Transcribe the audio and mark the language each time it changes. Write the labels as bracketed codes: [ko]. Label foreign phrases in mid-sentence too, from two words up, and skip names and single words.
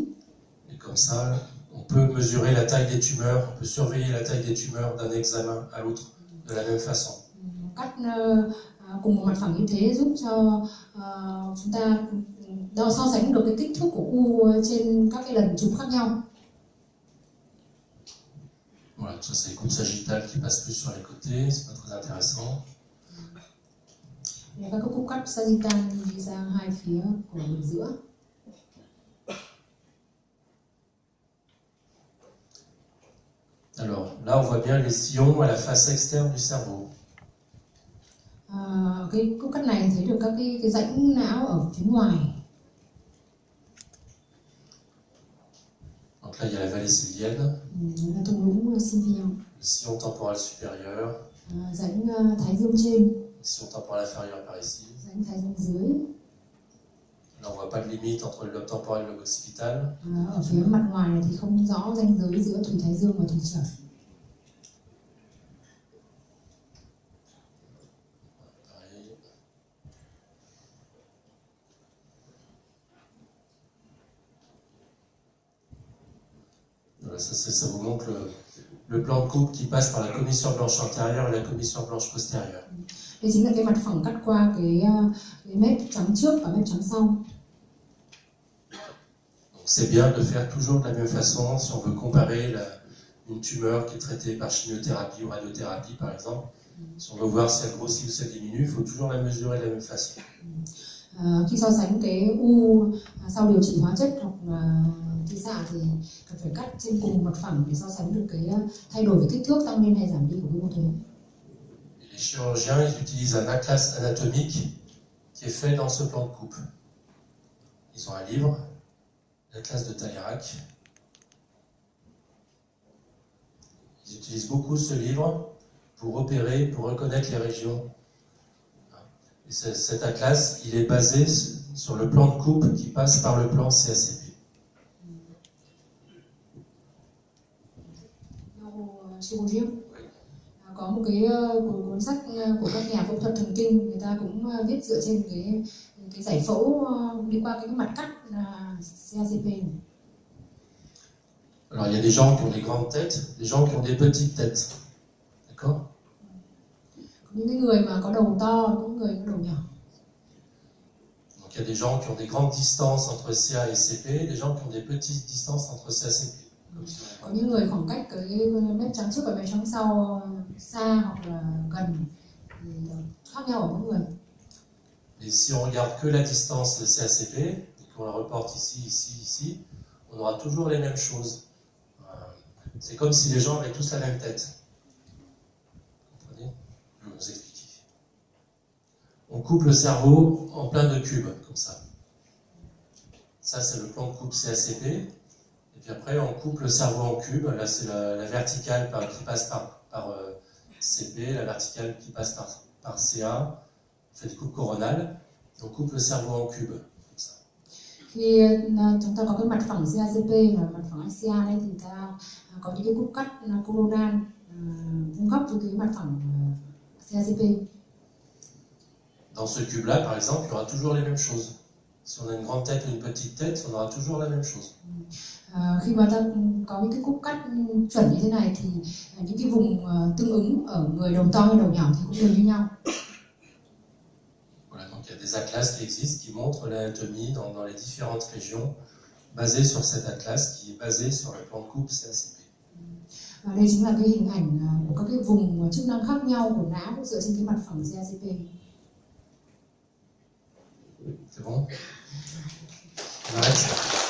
[fr] Et comme ça, on peut mesurer la taille des tumeurs, on peut surveiller la taille des tumeurs d'un examen à l'autre de la même façon. [vi] Cắt cùng một mặt phẳng như thế giúp cho chúng ta so sánh được cái kích thước của u trên các cái lần chụp khác nhau. [fr] Voilà, ça c'est les coupes sagittales qui passent plus sur les côtés, c'est pas très intéressant. [vi] Các cúc cắt sagittal đi sang hai phía của bên giữa. [fr] Alors là, on voit bien les sillons à la face externe du cerveau. [vi] Cái cúc cắt này thấy được các cái rãnh não ở phía ngoài. [fr] Donc là, il y a la vallée sylvienne, [vi] là thung lũng Sylvian, [fr] le sillon temporal supérieur, [vi] rãnh Thái Dương trên, [fr] le sillon temporal inférieur par ici. [vi] rãnh Thái Dương dưới. [fr] Là, on voit pas de limite entre le lobe temporel et le lobe occipital. [vi] Ở phía mặt ngoài này thì không rõ ranh giới giữa thùy Thái Dương và thùy Trần. [fr] Voilà, ça vous montre le plan de coupe qui passe par la commissure blanche antérieure et la commissure blanche postérieure. [vi] Đây chính là cái mặt phẳng cắt qua cái mép trắng trước và mép trắng sau. [fr] C'est bien de faire toujours de la même façon si on veut comparer une tumeur qui est traitée par chimiothérapie ou radiothérapie par exemple. Si on veut voir si elle grossit ou si elle diminue, il faut toujours la mesurer de la même façon. [vi] Khi so sánh cái u sau điều trị hóa chất hoặc là thị xạ thì cần phải cắt trên cùng mặt phẳng để so sánh được cái thay đổi về kích thước tăng lên hay giảm đi của cái mô tuyến. [fr] Les chirurgiens ils utilisent un atlas anatomique qui est fait dans ce plan de coupe. Ils ont un livre, l'atlas de Talleyrand. Ils utilisent beaucoup ce livre pour repérer, pour reconnaître les régions. Et cet atlas, il est basé sur le plan de coupe qui passe par le plan CACP. [vi] Có một cái cuốn sách của các nhà phẫu thuật thần kinh, người ta cũng viết dựa trên cái giải phẫu đi qua cái mặt cắt CACP này. [fr] Alors il y a des gens qui ont des grandes têtes, des gens qui ont des petites têtes. D'accord? [vi] Những cái người mà có đầu to, những người có đầu nhỏ. [fr] Donc il y a des gens qui ont des grandes distances entre CA et CP, des gens qui ont des petites distances entre CACP. [vi] Có những người khoảng cách cái mép trắng trước và mép trắng sau xa hoặc là gần thì khác nhau ở mỗi người. [fr] Et si on regarde que la distance de CACP, et qu'on la reporte ici, ici, ici, on aura toujours les mêmes choses. C'est comme si les gens avaient tous la même tête. Vous comprenez? Je vais vous expliquer. On coupe le cerveau en plein de cubes, comme ça. Ça, c'est le plan de coupe CACP. Et puis après, on coupe le cerveau en cubes. Là, c'est la verticale qui passe par CP, la verticale qui passe par CA. On fait des coupes coronales. Et on coupe le cerveau en cubes, comme ça. [vi] Khi chúng ta có cái mặt phẳng CACP và mặt phẳng SCA đây thì ta có những cái cúp cắt coronal vuông góc với cái mặt phẳng CACP. [fr] Dans ce cube-là, par exemple, il y aura toujours les mêmes choses. Si on a une grande tête ou une petite tête, on aura toujours la même chose. [vi] Khi mà ta có những cái cúp cắt chuẩn như thế này thì những cái vùng tương ứng ở người đầu to hay đầu nhỏ thì cũng đều như nhau. [fr] Voilà, donc il y a des atlas qui existent qui montrent l'anatomie dans les différentes régions, basées sur cet atlas qui est basé sur le plan de coupe CACP. [vi] Và đây chính là cái hình ảnh của các cái vùng chức năng khác nhau của não dựa trên cái mặt phẳng CACP. [fr] C'est bon? On arrête.